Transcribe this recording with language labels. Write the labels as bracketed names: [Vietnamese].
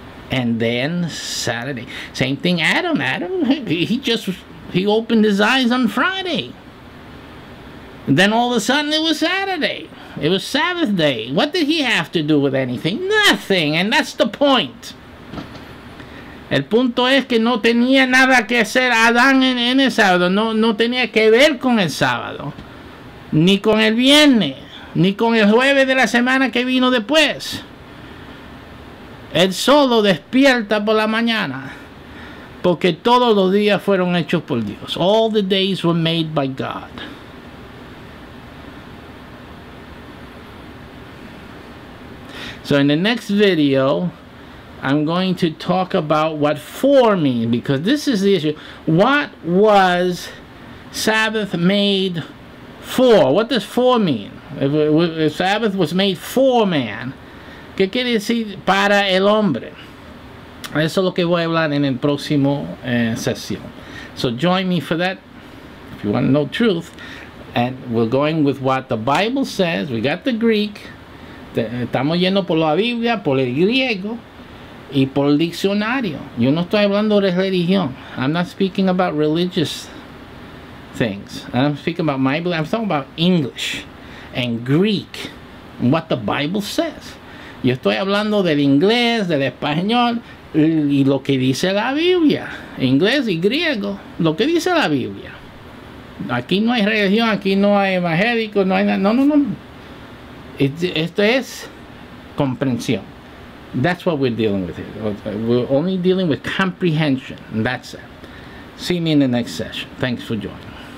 [English] And then Saturday. Same thing, Adam. He opened his eyes on Friday. And then all of a sudden it was Saturday. It was Sabbath day. What did he have to do with anything? Nothing. And that's the point. [Spanish] El punto es que no tenía nada que hacer Adán en el sábado. No tenía que ver con el sábado. Ni con el viernes. Ni con el jueves de la semana que vino después. Él solo despierta por la mañana. Porque todos los días fueron hechos por Dios. [English] All the days were made by God. So in the next video, I'm going to talk about what for means, because this is the issue. What was Sabbath made for? What does for mean? If Sabbath was made for man, [Spanish] ¿qué quiere decir para el hombre? Eso es lo que voy a hablar en el próximo sesión. [English] So join me for that if you want to know truth. And we're going with what the Bible says. We got the Greek. [Spanish] Estamos yendo por la Biblia, por el griego y por el diccionario. Yo no estoy hablando de religión. [English] I'm not speaking about religious things. I'm speaking about my Bible. I'm talking about English and Greek and what the Bible says. [Spanish] Yo estoy hablando del inglés, del español y lo que dice la Biblia, inglés y griego, lo que dice la Biblia. Aquí no hay religión, aquí no hay evangélico, no hay nada. No. Esto es comprensión. [English] That's what we're dealing with here. We're only dealing with comprehension, and that's it. See me in the next session. Thanks for joining.